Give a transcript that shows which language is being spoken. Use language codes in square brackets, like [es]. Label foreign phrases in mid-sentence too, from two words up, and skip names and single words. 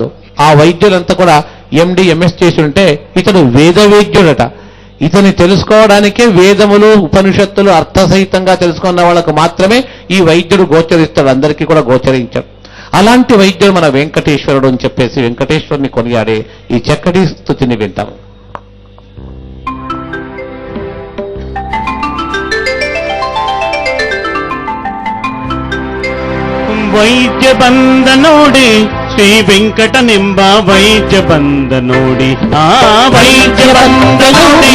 [te] ఆ వైద్యులంతా కూడా ఎండి ఎంఎస్ చేసి ఉంటే ఇతడు వేద వేద్యుడట. ఇతని తెలుసుకోవడానికే వేదములు ఉపనిషత్తులు అర్థసహితంగా తెలుసుకున్న వాళ్ళకు మాత్రమే ఈ వైద్యుడు గోచరిస్తాడు, అందరికీ కూడా గోచరించాడు. అలాంటి వైద్యుడు మన వెంకటేశ్వరుడు అని చెప్పేసి వెంకటేశ్వరుని కొనియాడే ఈ చక్కటి స్తుతిని వింటాం. [kn] ವೈದ್ಯ ಬಂದ ನೋಡಿ ಶ್ರೀ ವೆಂಕಟ ನಿಂಬ ವೈದ್ಯ ಬಂದ ನೋಡಿ ಆ ವೈದ್ಯ ಬಂದ ನೋಡಿ